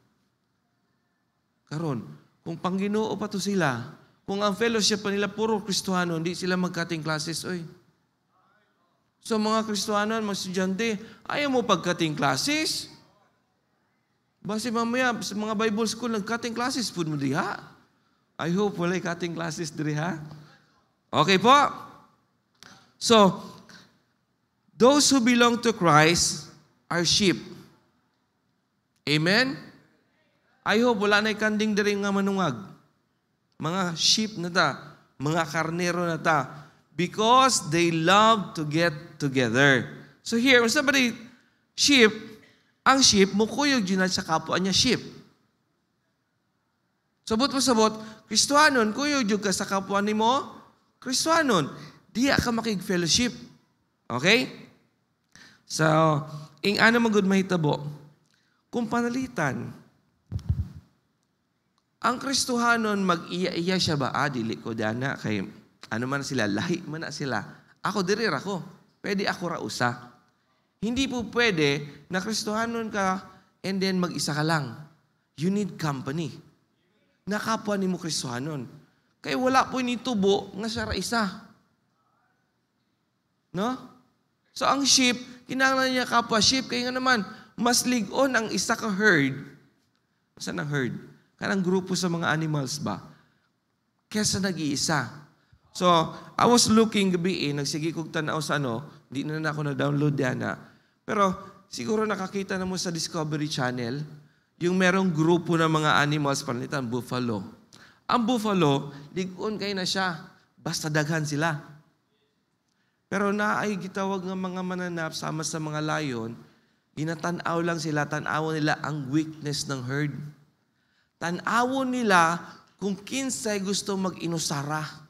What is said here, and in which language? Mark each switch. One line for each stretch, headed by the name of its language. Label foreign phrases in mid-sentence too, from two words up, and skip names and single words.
Cebuano: Karon, kung pangginoo pa to sila, kung ang fellowship pa nila puro Kristohano, hindi sila mag-
English: cutting classes,
Cebuano: oy. So mga Kristohano, mga estudyante, ayaw mo pag-
English: cutting classes?
Cebuano: Basi mamaya, sa mga Bible school, nag-
English: cutting classes,
Cebuano: pud mo diha.
English: I hope
Cebuano: walay
English: cutting classes
Cebuano: diha.
Filipino: Okay po?
English: So, those who belong to Christ are sheep.
Cebuano: Amen?
English: I hope
Cebuano: wala na'y kanding diri nga manungag. Mga sheep na ta, mga karnero na ta,
English: because they love to get together. So here, when somebody, sheep,
Cebuano: ang sheep, mukuyog yun sa kapwa niya sheep. Sabot mo sabot, Kristohanon, kuyo jud ka sa kapwa nimo, Kristohanon, diya ka makig-fellowship.
English: Okay?
Cebuano: So, ing ana magud mahitabo, kung panalitan, ang Kristohanon mag-iya-iya siya ba? Dili ko dana kay ano man sila, lahi man na sila. Ako diri ra ko. Pwede ako ra usa.
Filipino: Hindi po pwede na Kristohanon ka and then mag-isa ka lang.
English: You need company.
Cebuano: Nakapwa ni mo Kristohanon. Kaya wala po ni tubo nga siya ra isa. No? So ang sheep, kinahanglan niya kapwa sheep. Kaya nga naman, mas ligon ang isa ka herd.
Filipino: Saan ang herd?
Cebuano: Kanang grupo sa mga animals ba?
Filipino: Kesa nag-iisa.
Cebuano: So,
English: I was looking
Cebuano: gabi nagsige kog tanaw sa di na ako na-download yan pero siguro nakakita na mo sa Discovery Channel,
Filipino: yung merong grupo ng mga animals,
Cebuano: panitan, buffalo. Ang buffalo, ligon kayo na siya, basta daghan sila. Pero naay gitawag ng mga mananap sama sa mga lion, ginatanaw lang sila, tanaw nila ang weakness ng herd. Tanaw nila kung kinsay gusto mag-inusara.